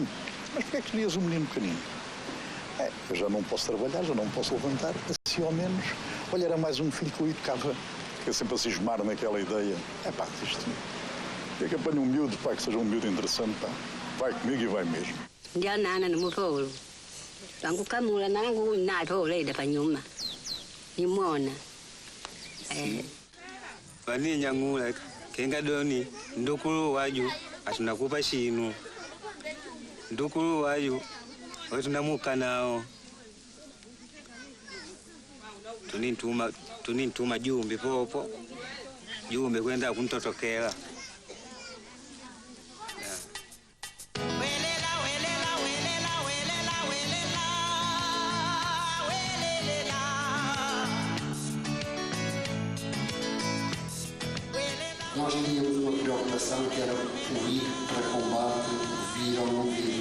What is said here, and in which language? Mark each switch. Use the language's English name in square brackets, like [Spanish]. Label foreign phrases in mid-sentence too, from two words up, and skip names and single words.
[Portuguese] Mas porquê é que querias um menino pequenino? Eu já não posso trabalhar, já não posso levantar, assim ao menos. Olha, era mais um filho que eu educava. Fiquei sempre a cismar naquela ideia. Isto é que apanho um miúdo, que seja um miúdo interessante, vai comigo e vai mesmo. Já nada no meu [Makonde] Tangu kamula nangu na thole da panyuma. Nimona. Bani nyangula kenga doni ndukulu waju atunakupa shinu. Ndukulu waju wetunamuka nao. Tunintuma jumbi popo. Jumbi kwenda kuntotokela. [Portuguese] Nós tínhamos uma preocupação que era o ir para combate, vir ou não vir.